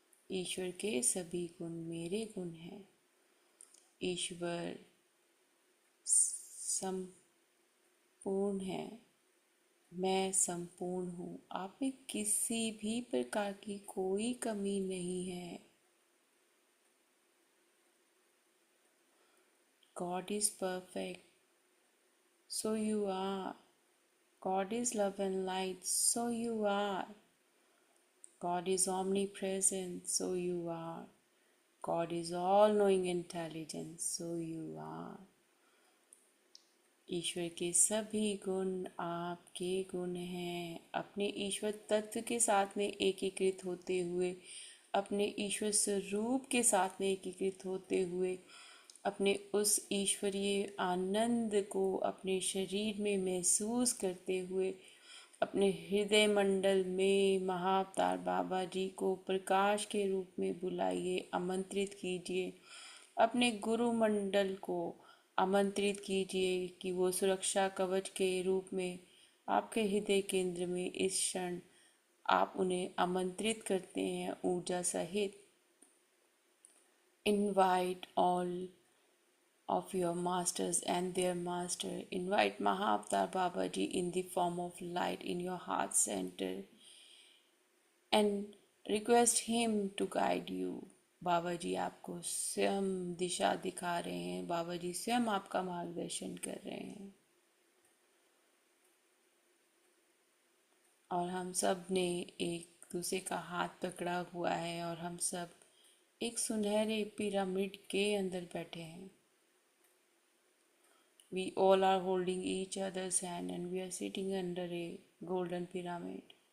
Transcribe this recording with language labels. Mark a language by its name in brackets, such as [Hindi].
[Hindi] ईश्वर के सभी गुण मेरे गुण हैं। ईश्वर संपूर्ण है। मैं संपूर्ण हूँ। आप में किसी भी प्रकार की कोई कमी नहीं है। [English] God is perfect, so you are. God is love and light, so you are. God is omnipresent, so you are. God is all-knowing intelligence, so you are. [Hindi] ईश्वर के सभी गुण आपके गुण हैं। अपने ईश्वर तत्व के साथ में एकीकृत होते हुए, अपने ईश्वर स्वरूप के साथ में एकीकृत होते हुए, अपने उस ईश्वरीय आनंद को अपने शरीर में महसूस करते हुए, अपने हृदय मंडल में महाअवतार बाबा जी को प्रकाश के रूप में बुलाइए, आमंत्रित कीजिए। अपने गुरु मंडल को आमंत्रित कीजिए कि वो सुरक्षा कवच के रूप में आपके हृदय केंद्र में इस क्षण आप उन्हें आमंत्रित करते हैं ऊर्जा सहित। [English] Invite all of your masters and their master. Invite Mahavatar Babaji in the form of light in your heart center and request him to guide you. [Hindi] बाबा जी आपको स्वयं दिशा दिखा रहे हैं। बाबा जी स्वयं आपका मार्गदर्शन कर रहे हैं। और हम सब ने एक दूसरे का हाथ पकड़ा हुआ है और हम सब एक सुनहरे पिरामिड के अंदर बैठे हैं। [English] We all are holding each other's hand and we are sitting under a golden pyramid.